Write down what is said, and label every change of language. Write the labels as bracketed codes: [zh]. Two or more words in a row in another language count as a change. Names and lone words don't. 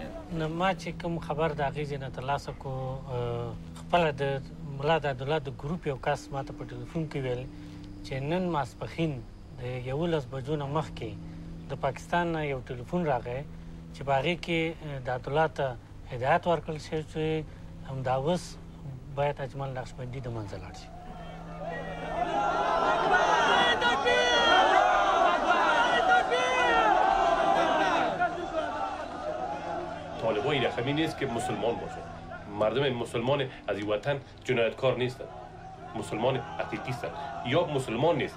[ps] نو ما چې کوم خبر د هغې ځای نه ترلاسه کړو خپله د ملا د عبدالله د ګروپ یو کس ما ته په ټلیفون کې ویل چې نن ماسپښین د 11 بجو نه مخکې د پاکستان نه یو ټلیفون راغی چې په هغې کې د عبدالله ته هدایت ورکړل شوی چې همدا اوس باید اجمل نقشبندي د منځه لاړ شي. [fa] طالبای رقمی نیست که مسلمان باشه. مردم مسلمان از این وطن جنایتکار نیستن. مسلمان حقیقی هستن یا مسلمان نیستن.